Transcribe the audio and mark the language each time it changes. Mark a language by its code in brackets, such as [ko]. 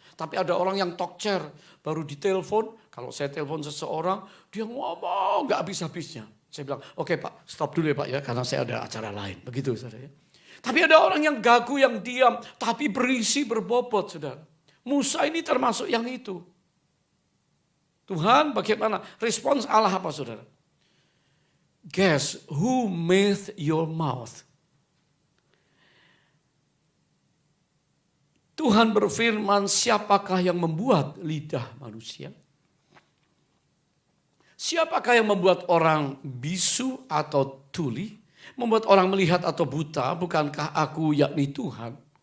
[id] Tapi ada orang yang talk-chair, baru ditelepon. Kalau saya telepon seseorang, dia ngomong gak habis-habisnya. Saya bilang, oke Pak, stop dulu ya Pak ya, karena saya ada acara lain. Begitu saudara ya. Tapi ada orang yang gagu, yang diam, tapi berisi, berbobot saudara. Musa ini termasuk yang itu. Tuhan bagaimana? Respons Allah apa saudara? [en] Guess who made your mouth? [id] Tuhan berfirman, siapakah yang membuat lidah manusia? Siapakah yang membuat orang bisu atau tuli? Membuat orang melihat atau buta? Bukankah aku yakni Tuhan?